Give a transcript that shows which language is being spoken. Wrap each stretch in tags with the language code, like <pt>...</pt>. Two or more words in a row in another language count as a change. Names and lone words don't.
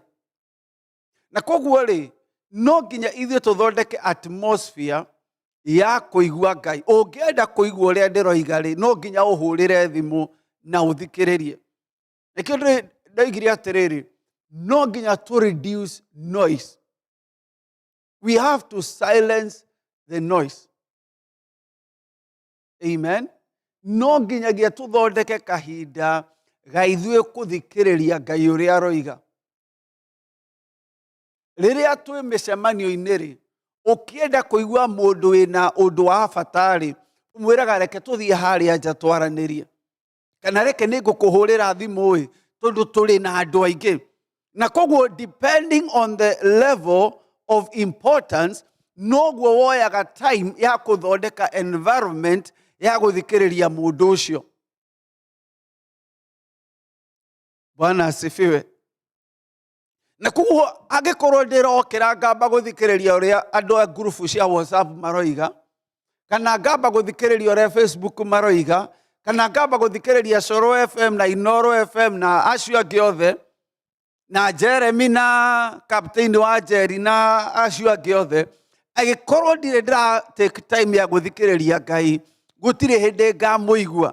<ki>Na koguo-rĩ, no nginya ithuĩ tũthondeke atmosphere ya kũigua Ngai. Ũngĩenda kũigua ũrĩa ndĩroiga-rĩ, no nginya ũhũrĩre thimũ na ũthikĩrĩrie. Nikio ndaigire atiriri, no nginya</ki> <en>to reduce noise. We have to silence the noise. Amen.</en> <ki>No nginyagia tuthondeke kahinda ga ithuĩ kuthikĩrĩria Ngai ũrĩa aroiga. Rĩrĩa twĩ mĩcemanio-inĩ rĩ, ũkĩenda kũigua mũndũ wĩna ũndũ wa bata rĩ, ũmwĩraga reke tũthiĩ harĩa nja twaranĩrie. Kana reke nĩngũkũhũrĩra thimũ ĩ, tondũ tũrĩ na andũ aingĩ. Na koguo</ki> <en>depending on the level of importance,</en> <ki>noguo woyaga time ya kũthondeka environment ya gũthikĩrĩria mũndũ ũcio.</ki> <sw>Bwana asifiwe.</sw> <ki>Na koguo angĩkorwo ndĩrokĩra ngamba gũthikĩrĩria ũrĩa andũ a ngurubu cia WhatsApp maroiga, kana ngamba gũthikĩrĩria ũrĩa Facebook maroiga, kana ngamba gũthikĩrĩria Coro FM na Inoro FM na acio angĩ othe, na Jeremy na Captain wa Jerry na acio angĩ othe, agĩkorwo ndirĩ ndĩra</ki> <en>take time</en> <ki>ya gũthikĩrĩria Ngai, gũtirĩ hĩndĩ ngamũigua.</ki>